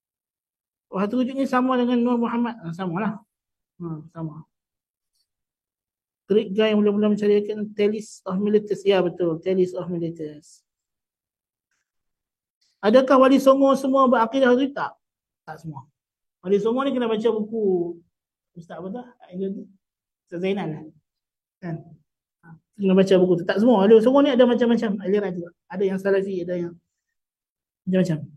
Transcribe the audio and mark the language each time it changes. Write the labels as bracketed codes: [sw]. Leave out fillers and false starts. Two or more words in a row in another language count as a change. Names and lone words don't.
[ms] Waktu wujud ni sama dengan Nur Muhammad. Sama lah. Sama. [en] Great guy [ms] yang mula-mula mencarikan Thales of Miletus. Ya betul, Thales of Miletus. Adakah Wali Songo semua berakidah itu? Tak. Tak semua. Wali Songo ni kena baca buku Ustaz apa tu? Ustaz Zainal lah. Kan? Kena baca buku tu. Tak semua. Wali Songo ni ada macam-macam aliran juga. Ada yang Salafi, ada yang macam-macam.